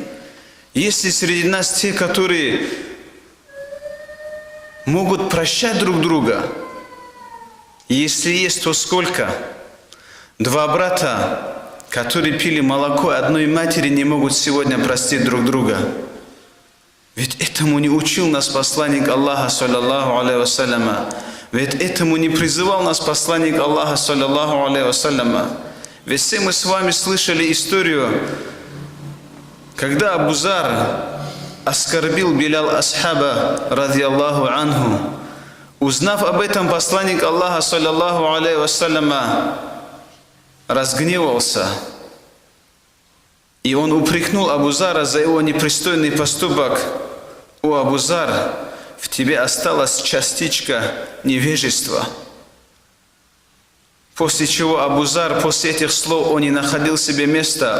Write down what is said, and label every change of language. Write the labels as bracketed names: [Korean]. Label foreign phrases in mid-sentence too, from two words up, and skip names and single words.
[Russian] Если среди нас те, которые могут прощать друг друга, если есть, то сколько? Два брата, которые пили молоко одной матери, не могут сегодня простить друг друга. Ведь этому не учил нас посланник Аллаха, [Arabic] صلى الله عليه وسلم. [Russian] Ведь этому не призывал нас посланник Аллаха, [Arabic] صلى الله عليه وسلم. [Russian] Ведь все мы с вами слышали историю, когда Абу Зар оскорбил Билял Асхаба, [Arabic] رضي الله عنه, [Russian] Узнав об этом, посланник Аллаха, [Arabic] صلى الله عليه وسلم, [Russian] разгневался. И он упрекнул Абу Зара за его непристойный поступок. «О, Абу Зар, в тебе осталась частичка невежества». После чего Абу Зар, после этих слов, он не находил себе места.